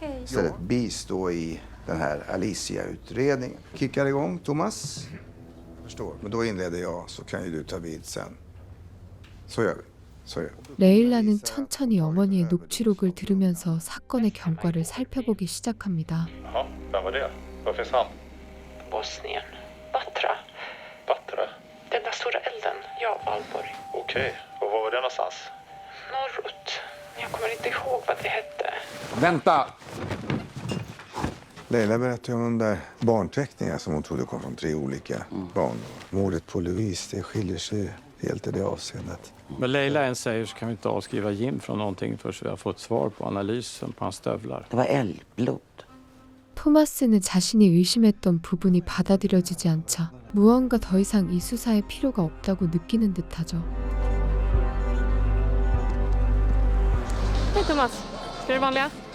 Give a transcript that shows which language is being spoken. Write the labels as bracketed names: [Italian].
[Swedish] Istället bistå i den här Alicia-utredningen. Kickar igång, Thomas? Förstår. Men då inleder jag, så kan ju du ta vid sen. Så gör vi. Så gör vi. [Korean] 레일라는 천천히 어머니의 녹취록을 들으면서 사건의 경과를 살펴보기 시작합니다. [Swedish] Jaha, vem var det? Var finns han? Bosnien. Batra. Batra? Den där stora elden. Ja, Valborg. Okej, och var var det någonstans? Norrut. Jag kommer inte ihåg vad det hette. Vänta! Leila berättade om de där barnteckningarna som hon trodde kom från 3 olika barn. Mordet på Louise, det skiljer sig helt i det avseendet. Men Leila än säger så kan vi inte avskriva Jim från någonting förrän vi har fått svar på analysen på hans stövlar. Det var älgblod. [Korean] 토마스는 자신이 의심했던 부분이 받아들여지지 않자 무언가 더 이상 이 수사에 필요가 없다고 느끼는 듯하죠. [Swedish] Hej Thomas. Ska du vanliga?